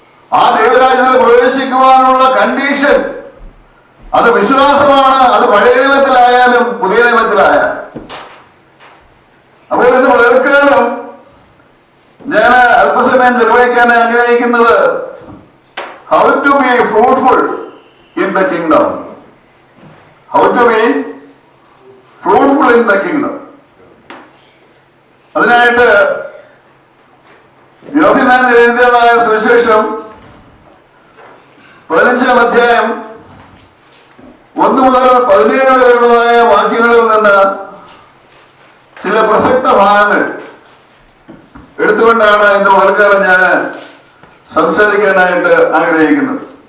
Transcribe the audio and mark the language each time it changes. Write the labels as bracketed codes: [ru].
[ml] ആ ദൈവരാജ്യത്തിൽ പ്രവേശിക്കുവാനുള്ള കണ്ടീഷൻ അത് വിശ്വാസമാണ്. അത് പഴയ നിയമത്തിലായാലും പുതിയ നിയമത്തിലായാലും. അപ്പോൾ ഇത് പലർക്കാലും ഞാൻ അല്പസമയം ചെലവഴിക്കാൻ ആഗ്രഹിക്കുന്നത് [en] how to be fruitful in the kingdom. How to be fruitful in the kingdom. [ml] അതിനായിട്ട് യോഹന്നാൻ എഴുതിയതായ സുവിശേഷം 15-ാം അധ്യായം 1 മുതൽ 17 വരെയുള്ളതായ വാക്യങ്ങളിൽ നിന്ന് ചില പ്രസക്ത ഭാഗങ്ങൾ എടുത്തുകൊണ്ടാണ് ഇന്ന് പകൽക്കാലം ഞാൻ സംസാരിക്കാനായിട്ട് ആഗ്രഹിക്കുന്നത്.